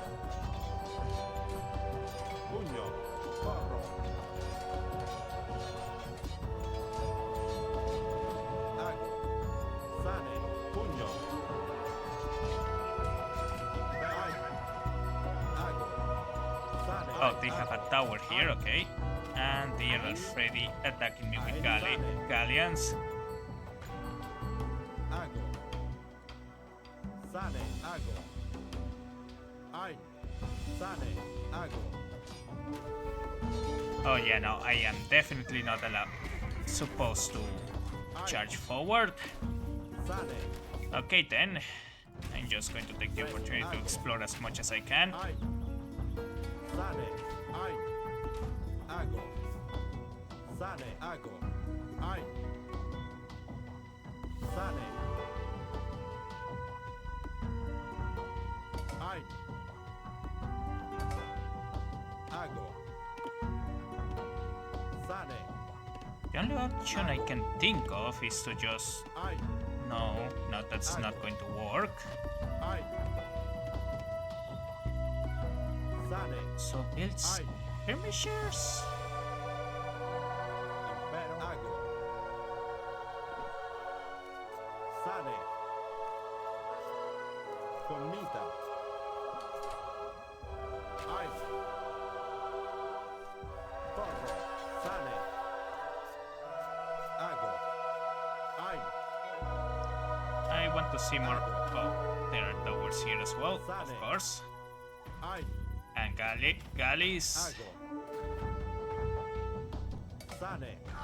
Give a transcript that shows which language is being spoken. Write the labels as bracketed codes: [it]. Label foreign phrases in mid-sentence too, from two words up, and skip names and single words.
[la] Pugno. Porro. Ago. Sane. Pugno. Ago. Sane. [en] Oh, they have a tower here, okay. And they are already attacking me with galleons. [la] Ago. Sane. Ago. Ein. Sane. Ago. [en] Oh yeah, no, I am definitely not supposed to charge forward. [la] Sane. [en] Okay then, I'm just going to take the opportunity to explore as much as I can. [la] Ein. Sane. Ein. Ago. Sane. Ago. Ein. Sane. Ein. Ago. Sane. [en] The only option I can think of is to just... [la] Ein. [en] No, that's not going to work. [la] Ein. Sane. [en] So build skirmishers? [la] Impero. Ago. Sane. Comita. Ein. Porro. Sane. Ago. Ein. [en] I want to see more... Oh, there are towers here as well, of course. [la] Ein. [en] And galleys. [la] Ago. Sane.